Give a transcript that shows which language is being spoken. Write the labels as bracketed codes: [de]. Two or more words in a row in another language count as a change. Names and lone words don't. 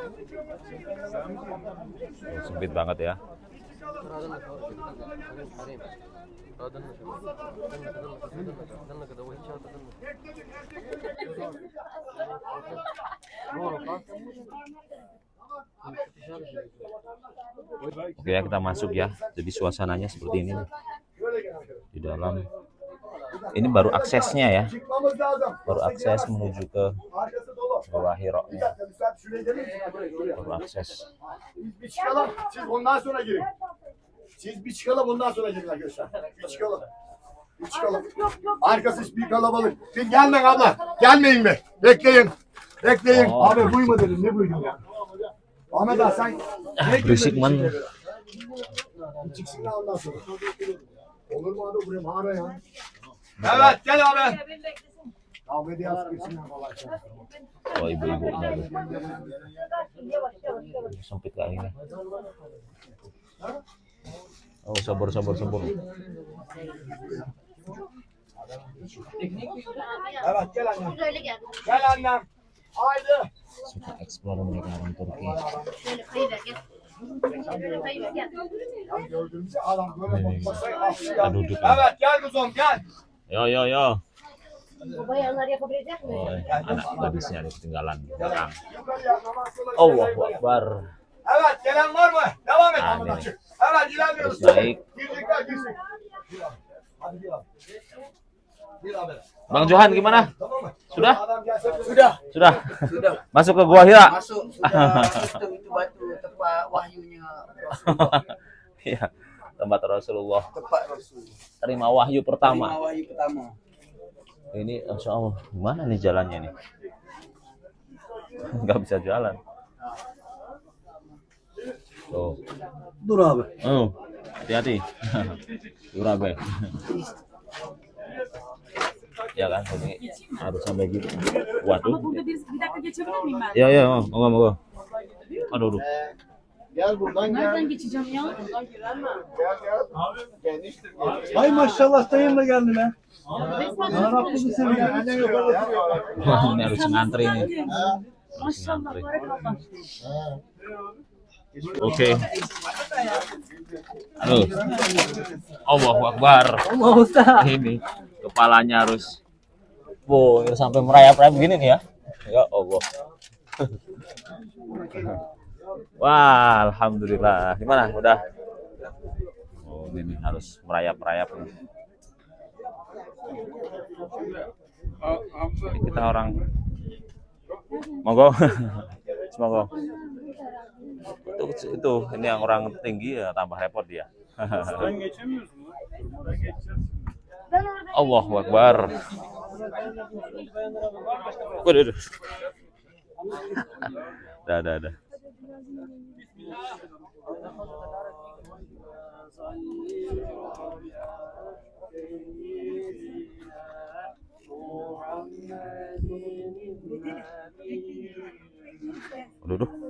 [id] Oh, sempit banget ya. Oke ya, kita masuk ya. Jadi suasananya seperti ini nih. Di dalam. Ini baru aksesnya ya. Baru akses menuju ke Gua Hiro-nya. Baru akses. [tr] Bir çıkalım, siz ondan sonra girin. Siz bir çıkalım, ondan sonra girin arkadaşlar. Bir çıkalım. Bir çıkalım. Arkası bir kalabalık. Siz gelmeyin abla. Gelmeyin be. Bekleyin. Bekleyin. Abi buyma dedim. Ne buydun ya? Ahmet abi sen ne [id] Berisik man. [tr] Bir çıksın da ondan sonra. Olur mu abi buraya mağara ya? Evet gel abi. Kavga diye sıkışsın kolay. [id] Oh ibu-ibu. Sempit kali ini. Oh sabar. [tr] Evet gel annem. Şöyle gel. Gel annem. Haydi. [id] Suka explore mereka orang Turki. [tr] Şöyle kayıver gel. Şöyle kayıver gel. Ya gördüğümüzde adam böyle masaya aslıyor. [id] Kita duduk. [tr] Evet gel kuzum gel. Yo. Bu bayanlar yapabilecek mi? [id] Oh, anak gadisnya ada ketinggalan di belakang. [tr] Yukarıya namaz kılın. [ar] Allahu Akbar. [tr] Evet gelen var mı? Devam et Ha, Ahmet [id] ini. [tr] açık. Evet ilerliyoruz. [id] Terus naik. [tr] Girecekler girsin. Hadi bir abi. Bir abi. [id] Bang Johan gimana? [tr] Tamam mı? [id] Sudah? [tr] Adam gelse [id] Sudah. Masuk ke Gua Hira. Masuk sudah itu batu tempat wahyunya Rasulullah. Iya, tempat Rasulullah Tempat Rasul. terima wahyu Terima pertama. wahyu pertama. Ini [ar] Insya Allah [id] gimana nih jalannya nih? Nggak bisa jalan. Tuh. [tr] Dur abi. [id] Oh, hati-hati. Urabe. Ya kan, ini harus sampai gitu. Waduh. [tr] Burada bir dakika geçebilir miyim ben? [id] Ya, moga. Aduh. [tr] Gel buradan gel. Nereden geçeceğim ya? Gel. Hay maşallah dayım da geldi lan. Arap Bizi seviyor. [id] Ini harus ngantri nih. [ar] Maşallah, barakallah. [id] Oke. Aduh. [ar] Allahu Akbar. [id] Allah Ustaz. Ini kepalanya harus ini sampai merayap-rayap begini nih ya. [ar] Ya Allah. [id] Wah, alhamdulillah. Gimana? Udah. Oh, ini harus merayap-rayap nih. Ini kita orang monggo. Semoga. Itu ini yang orang tinggi ya tambah repot dia. [tr] Sen geçemiyorsun mu? Ben geçeceğim. [ar] Allahu Akbar. [id] Waduh. Dah. Waduh.